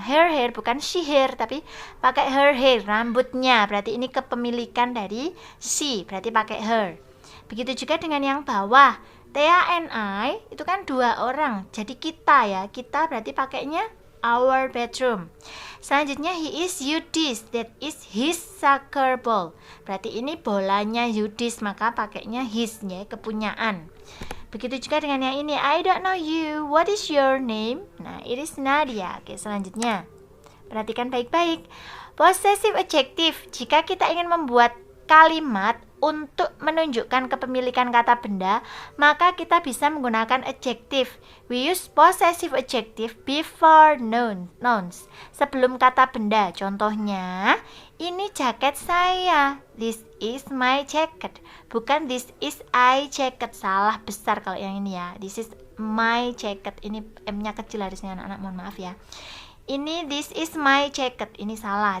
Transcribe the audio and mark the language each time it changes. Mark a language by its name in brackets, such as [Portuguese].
[Indonesian] Her hair bukan she hair, tapi pakai her hair. Rambutnya. Berarti ini kepemilikan dari she. Berarti pakai her. Begitu juga dengan yang bawah. Thea and I itu kan 2 orang. Jadi kita ya. Kita berarti pakainya our bedroom. Selanjutnya he is Yudis. That is his soccer ball. Berarti ini bolanya Yudis, maka pakainya his ya, kepunyaan. Begitu juga dengan yang ini. [English] I don't know you. What is your name? Nah, it is Nadia. Oke, selanjutnya. Perhatikan baik-baik. Possessive adjective. [Indonesian] Jika kita ingin membuat kalimat untuk menunjukkan kepemilikan kata benda, maka kita bisa menggunakan adjective. [English] We use possessive adjective before nouns. [Indonesian] Sebelum kata benda. Contohnya, ini jaket saya. [English] This is my jacket. Bukan this is I jacket. [Indonesian] Salah besar kalau yang ini ya. This is my jacket. Ini M-nya kecil harusnya anak-anak, mohon maaf ya. Ini this is my jacket. Ini salah.